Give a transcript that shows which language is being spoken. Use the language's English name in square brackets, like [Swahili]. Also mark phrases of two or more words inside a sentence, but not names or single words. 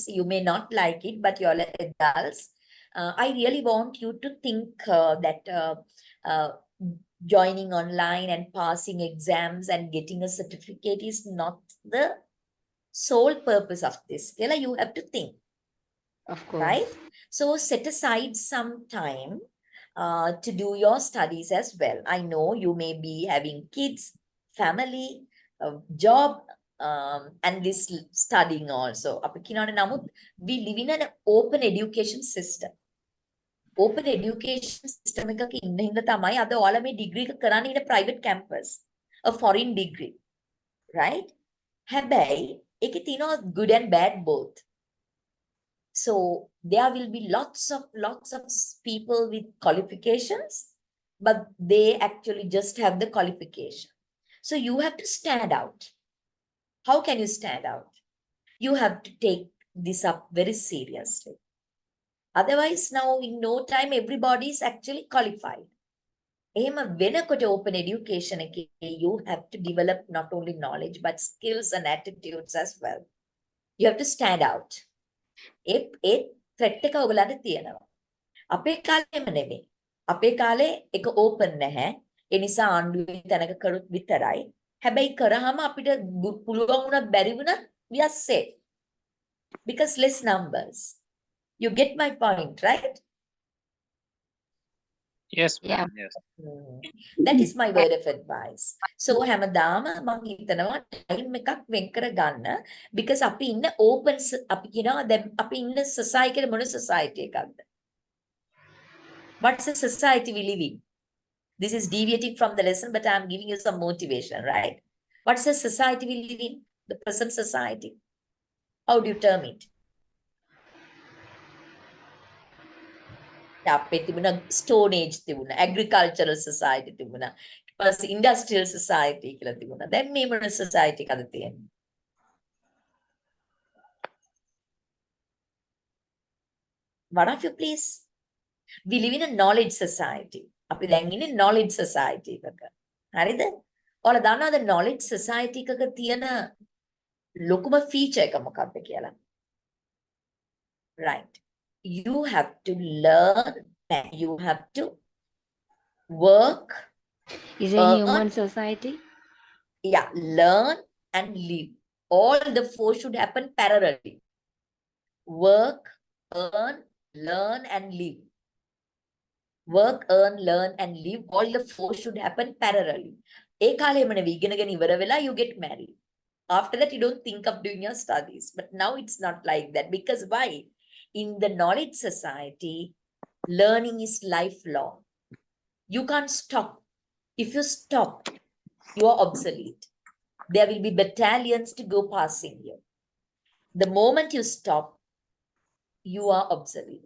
[English] You may not like it, but you're adults. I really want you to think that joining online and passing exams and getting a certificate is not the sole purpose of this. Kela, you have to think, of course. right? So set aside some time to do your studies as well. I know you may be having kids, family, job, and this studying also. [Sinhala] අපි කියනවානේ නමුත් [English] we live in an open education system. Open education system [Sinhala] එකක ඉන්න හින්දා තමයි අද ඔයාලා මේ [English] degree [Sinhala] එක කරන්නේ [English] in a private campus, a foreign degree, right? [Sinhala] හැබැයි ඒකේ තියෙනවා [English] good and bad both. So there will be lots of people with qualifications, but they actually just have the qualification. So you have to stand out. How can you stand out? You have to take this up very seriously. Otherwise, now in no time, everybody is actually qualified. [Sinhala] එහෙම වෙනකොට [English] open education එකේ you have to develop not only knowledge but skills and attitudes as well. You have to stand out. [Sinhala] ඒ threat එක ඔයගලන්ට තියෙනවා. අපේ කාලේම නෙමෙයි. අපේ කාලේ එක open නැහැ. ඒ නිසා ආණ්ඩුවේ තැනක කරුත් විතරයි. හැබැයි කරාම අපිට පුළුවන් වුණත් බැරි වුණත් [English] we are safe. Because less numbers. You get my point, right? Yes, Yeah. ma'am. Yes. That is my word of advice. [Sinhala] So හැමදාම මම හිතනවා time එකක් වෙන් කර ගන්න because අපි ඉන්න open අපි කියනවා දැන් අපි ඉන්න society එක මොන society එකක්ද? [English] What's the society we live in? This is deviating from the lesson, but I'm giving you some motivation, right? What's the society we live in? The present society. How do you term it? [Sinhala] අපේ තිබුණ [English] stone age [Sinhala] තිබුණ [English] agricultural society [Sinhala] තිබුණ ඊපස්සේ [English] industrial society [Sinhala] කියලා තිබුණා. දැන් මේ මොන society එකද තියෙන්නේ? [English] One of you please. We live in a knowledge society. [Sinhala] අපි දැන් ඉන්නේ [English] knowledge society [Sinhala] එකක. හරිද? ඔයාලා දන්නවද [English] knowledge society [Sinhala] එකක තියෙන ලොකුම feature එක මොකක්ද කියලා? [English] Right. You have to learn and you have to work. Is a human society? Yeah, learn and live. All the four should happen parallelly. Work, earn, learn and live. Work, earn, learn and live. All the four should happen parallelly. [Sinhala] ඒ කාලේම නෙවෙයි ඉගෙනගෙන ඉවර වෙලා [English] you get married. After that you don't think of doing your studies. But now it's not like that. Because why? In the knowledge society, learning is lifelong. You can't stop. If you stop, you are obsolete. There will be battalions to go passing you. The moment you stop, you are obsolete.